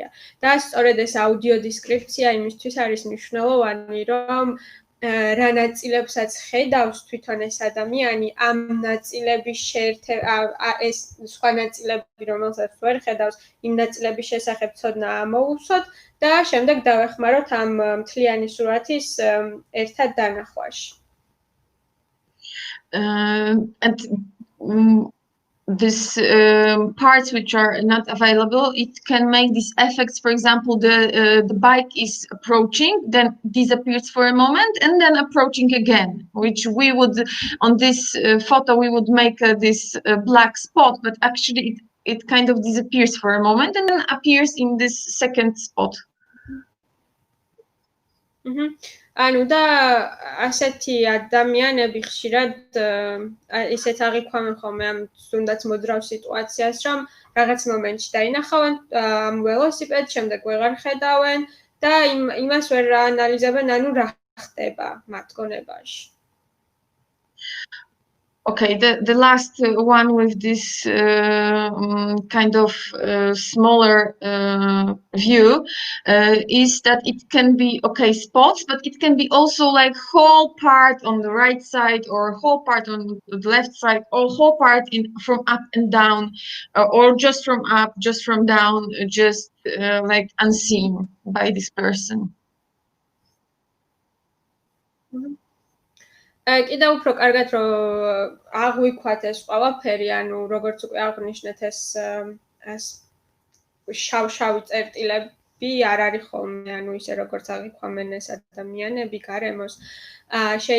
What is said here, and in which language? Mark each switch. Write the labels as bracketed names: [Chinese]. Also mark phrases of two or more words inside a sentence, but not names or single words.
[Georgian] და სწორედ ეს აუდიო დესკრიფცია იმისთვის არის მნიშვნელოვანი, რომ რა ნაწილებსაც ხედავს თვითონ ეს ადამიანი, ამ ნაწილების ეს სხვა ნაწილები, რომელსაც ვერ ხედავს, იმ ნაწილების შესახებ ცოდნა ამოუცოთ და შემდეგ დავეხმაროთ ამ მთლიანი სურათის ერთად დანახვაში. [English] These parts which are not available, it can make these effects. For example, the bike is approaching, then disappears for a moment, and then approaching again, which we would, on this photo, we would make this black spot, but actually it kind of disappears for a moment and then appears in this second spot. [Georgian] ანუ და ასეთი ადამიანები ხშირად ისეთ აღიქვამენ ხოლმე ამ თუნდაც მოძრავ სიტუაციას, რომ რაღაც მომენტში დაინახავენ ამ ველოსიპედს, შემდეგ ვეღარ ხედავენ და იმას ვერ აანალიზებენ, ანუ რა ხდება მათ გონებაში. [English] Okay, the last one with this kind of smaller view is that it can be, okay, spots, but it can be also like whole part on the right side, or whole part on the left side, or whole part from up and down, or just from up, just from down, just like unseen by this person. [Georgian] კიდევ უფრო კარგად რომ აღვიქვათ ეს ყველაფერი, ანუ როგორც უკვე აღნიშნეთ, ეს შავ-შავი წერტილები არ არის ხოლმე, ანუ ისე როგორც აღიქვამენ ეს ადამიანები გარემოს.